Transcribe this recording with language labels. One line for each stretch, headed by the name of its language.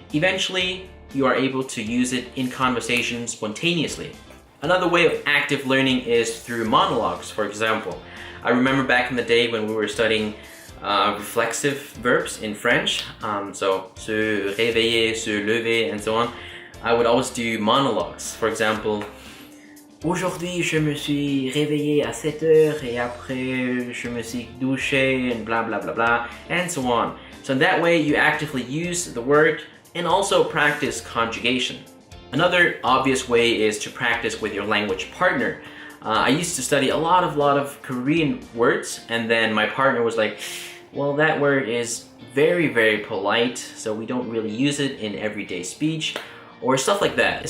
English: Eventually, you are able to use it in conversation spontaneously. Another way of active learning is through monologues, for example. I remember back in the day when we were studying reflexive verbs in French, so
French: se réveiller, se lever,
English: and so on. I would always do monologues. For example,
French: aujourd'hui je me suis réveillé à 7 heures et après je me suis douché
English: and blah blah blah blah, and so on. So in that way you actively use the word and also practice conjugation. Another obvious way is to practice with your language partner. I used to study a lot of Korean words, and then my partner was like, well, that word is very, very polite, so we don't really use it in everyday speech, or stuff like that.